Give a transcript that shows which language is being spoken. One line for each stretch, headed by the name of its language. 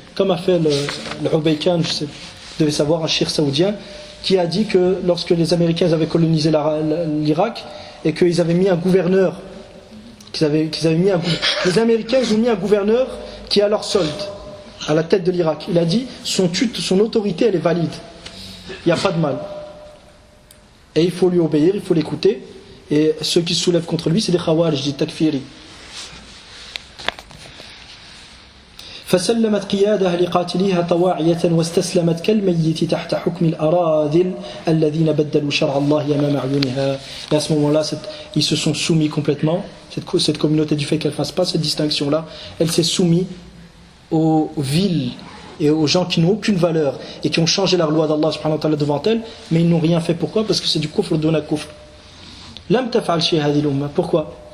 French: Comme a fait le Ubaykan, vous devez savoir, un cheikh saoudien, qui a dit que lorsque les Américains avaient colonisé l'Irak et qu'ils avaient mis un gouverneur, les Américains ont mis un gouverneur qui est à leur solde, à la tête de l'Irak. Il a dit son autorité elle est valide, il n'y a pas de mal, et il faut lui obéir, il faut l'écouter, et ceux qui se soulèvent contre lui c'est des khawarij, des takfiri.
Arabic: فسلمت قيادها لقاتليها طواعية واستسلمت كالميت تحت حكم الأراذل الذين بدلوا شرع الله أمام أعينها.
French: Et à ce moment-là, ils se sont soumis complètement. Cette communauté, du fait qu'elle ne fasse pas cette distinction-là, elle s'est soumise aux villes et aux gens qui n'ont aucune valeur et qui ont changé la loi d'Allah subhanahu wa ta'ala devant elle, mais ils n'ont rien fait. Pourquoi? Parce que c'est du kufr duna kufr.
Arabic: Lam taf'al shay hadhihi al-umma.
French: Pourquoi?